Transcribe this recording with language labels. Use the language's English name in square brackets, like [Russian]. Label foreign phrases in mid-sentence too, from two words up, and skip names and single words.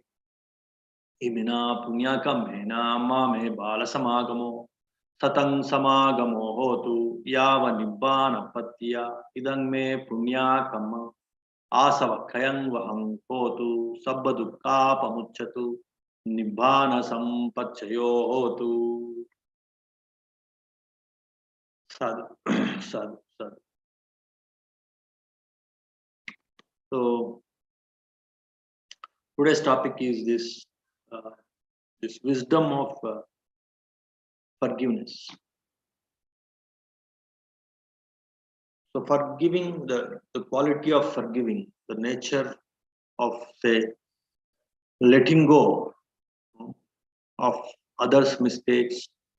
[Pali] Imina punyakameena mame bala samagamo, satang samagamo hotu, yava nibbana patya, idang me punyakam, asavakkayang vahang hotu, sabba dukkha pamucchatu, nibbana sampachayo hotu. Sadhu, sadhu, sadhu. [English] So today's topic is this wisdom of forgiveness. So forgiving, the quality of forgiving, the nature of say letting go of others' mistakes